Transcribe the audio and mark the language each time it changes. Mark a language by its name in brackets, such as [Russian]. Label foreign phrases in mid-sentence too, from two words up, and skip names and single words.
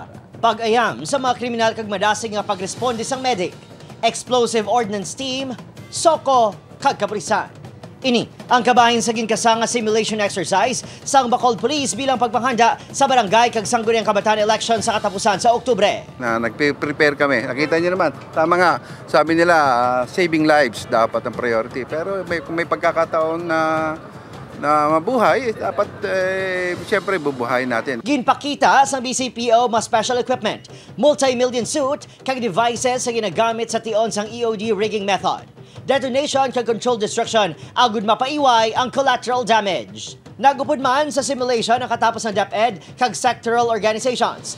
[Hiligaynon] Pag-ayam sa mga kriminal kag madasig nga pagresponde sang medic. Explosive Ordnance Team, Soko, kag kapulisan. Ini ang kabahin sa ginkasanga simulation exercise sang Bacolod Police bilang pagpanghanda sa barangay kag sangguniang kabataan election sa katapusan sa Oktubre. [Filipino] Nagpe-prepare kami. Nakita niyo naman, tama nga, sabi nila saving lives dapat ang priority. Pero kung may pagkakataon na mabuhay, dapat siyempre bubuhayin natin. [Hiligaynon] Ginpakita sa BCPO mas [English] special equipment, multi-million suit, [Hiligaynon] kag devices sa ginagamit sa tion sang [English] EOD rigging method. [Hiligaynon] Detonation kag [English] controlled destruction, [Hiligaynon] agud mapaiway ang [English] collateral damage. [Hiligaynon] Nagupod man sa simulation ang katapos ng DepEd kag sectoral organizations.